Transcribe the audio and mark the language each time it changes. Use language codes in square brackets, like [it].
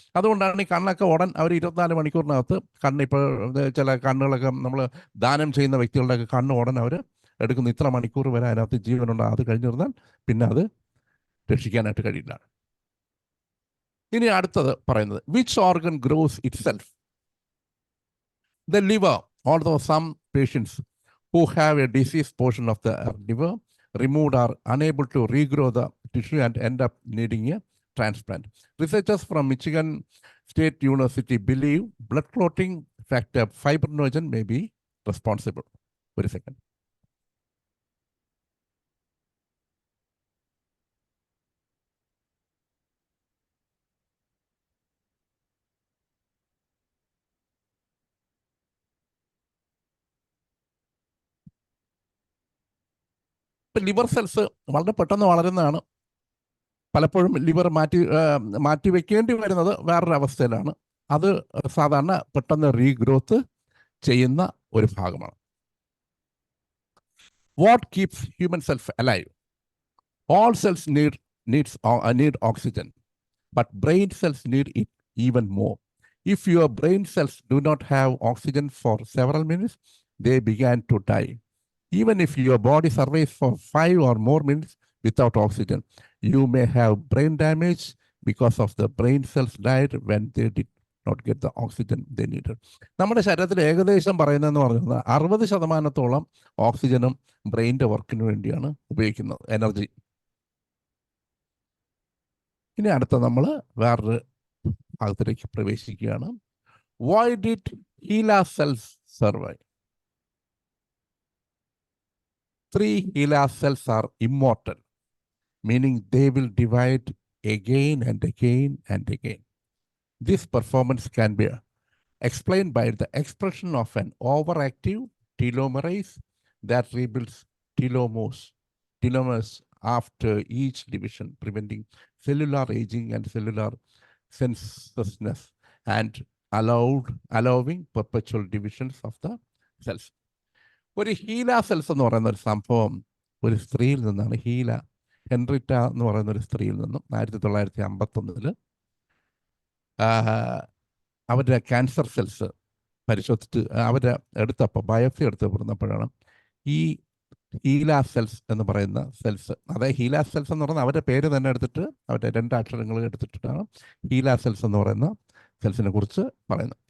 [ml] അതുകൊണ്ടാണ് ഈ കണ്ണൊക്കെ അവർ 24 മണിക്കൂറിനകത്ത് ഇപ്പോൾ ചില കണ്ണുകളൊക്കെ നമ്മൾ ദാനം ചെയ്യുന്ന വ്യക്തികളുടെയൊക്കെ കണ്ണ് അവർ എടുക്കുന്നു, ഇത്ര മണിക്കൂർ വരെ അതിനകത്ത് ജീവനുണ്ട്, അത് കഴിഞ്ഞിരുന്നാൽ പിന്നെ അത് രക്ഷിക്കാനായിട്ട് കഴിയില്ല. ഇനി അടുത്തത് പറയുന്നത്, [en] Which organ grows itself? The liver, although some patients who have a diseased portion of the liver removed are unable to regrow the tissue and end up needing a transplant. Researchers from Michigan State University believe blood clotting factor fibrinogen may be responsible. Wait a second. [ml] ഇപ്പം liver cells വളരെ പെട്ടെന്ന് വളരുന്നതാണ്. പലപ്പോഴും liver മാറ്റി വെക്കേണ്ടി വരുന്നത് വേറൊരു അവസ്ഥയിലാണ്. അത് സാധാരണ പെട്ടെന്ന് റീഗ്രോത്ത് ചെയ്യുന്ന ഒരു ഭാഗമാണ്. [en] What keeps human cells alive? All cells need oxygen, but brain cells need it even more. If your brain cells do not have oxygen for several minutes, they begin to die. Even if your body survives for 5 or more minutes without oxygen, you may have brain damage because of the brain cells died when they did not get the oxygen they needed. [ml] നമ്മുടെ ശരീരത്തിൽ ഏകദേശം പറയുന്നതെന്ന് പറഞ്ഞാൽ 60% ഓക്സിജനും ബ്രെയിൻ്റെ വർക്കിന് വേണ്ടിയാണ് ഉപയോഗിക്കുന്നത്, energy. ഇനി അടുത്ത നമ്മൾ വേറൊരു ഭാഗത്തിലേക്ക് പ്രവേശിക്കുകയാണ്. [en] Why did HeLa cells survive? 3 HeLa cells are immortal, meaning they will divide again and again and again. This performance can be explained by the expression of an overactive telomerase that rebuilds telomeres after each division, preventing cellular aging and cellular senselessness and allowing perpetual divisions of the cells. [ml] ഒരു ഹീല cells എന്ന് പറയുന്ന ഒരു സംഭവം ഒരു സ്ത്രീയിൽ നിന്നാണ്. Henrietta എന്ന് പറയുന്ന ഒരു സ്ത്രീയിൽ നിന്നും 1951 അവരുടെ ക്യാൻസർ സെൽസ് പരിശോധിച്ച് അവരുടെ എടുത്തപ്പോൾ ബയോപ്സി എടുത്ത് പറഞ്ഞപ്പോഴാണ് ഈ ഹീല സെൽസ് എന്ന് പറയുന്ന സെൽസ്, അതായത് ഹീല സെൽസ് എന്ന് പറയുന്നത് അവരുടെ പേര് തന്നെ എടുത്തിട്ട് അവരുടെ 2 അക്ഷരങ്ങൾ എടുത്തിട്ടാണ് ഹീല സെൽസ് എന്ന് പറയുന്ന സെൽസിനെ കുറിച്ച് പറയുന്നത്.